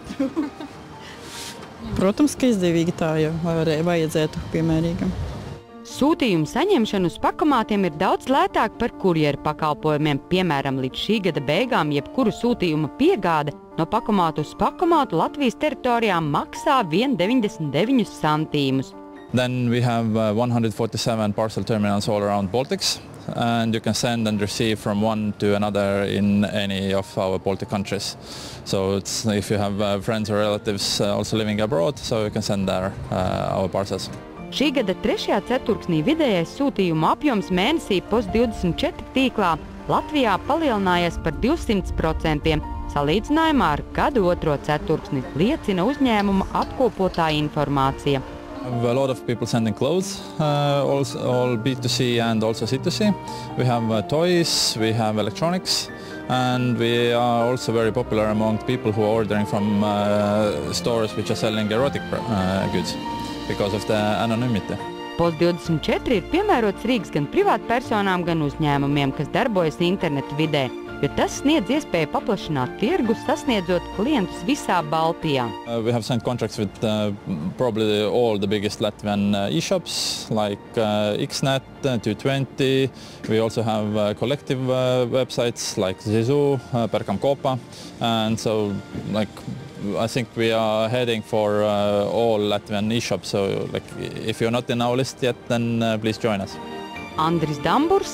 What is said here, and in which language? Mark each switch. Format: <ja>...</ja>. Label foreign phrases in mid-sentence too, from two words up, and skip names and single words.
<lv>Protams, ka izdevīgi tā jau vajadzētu piemērīgam. Sūtījumu saņemšana uz pakomātiem ir daudz lētāk par kurjeru pakalpojumiem. Piemēram, līdz šī gada beigām jebkuru sūtījumu piegāde no pakomātu uz pakomātu Latvijas teritorijā maksā 1,99 centīmus.</lv> <en>Then we have 147 parcel terminals all around Baltics, and you can send and receive from one to another in any of our Baltic countries. So if you have friends or relatives also living abroad, so you can send there our parcels.</en> <lv>Šī gada 3. ceturksnī vidējais sūtījumu apjoms mēnesī POS 24 tīklā Latvijā palielinājies par 200%, salīdzinājumā ar gadu 2. ceturksni, liecina uzņēmuma apkopotā informācija.</lv> <en>A lot of people sending clothes, all B2C and also C2C. We have toys, we have electronics, and we are also very popular among people who are ordering from stores which are selling erotic goods because of the anonymity.</en> <lv>POS 24 ir piemērots Rīgas gan privātpersonām, gan uzņēmumiem, kas darbojas internetu vidē, jo tas sniedz iespēju paplašināt tirgu, sasniedzot klientus visā Baltijā.</lv> <en>We have signed contracts with probably all the biggest Latvian e-shops like Xnet, 220. We also have collective websites like Zizu, Perkam Kopa, and so I think we are heading for all Latvian e-shops, so if you're not in our list yet, then please join us.</en>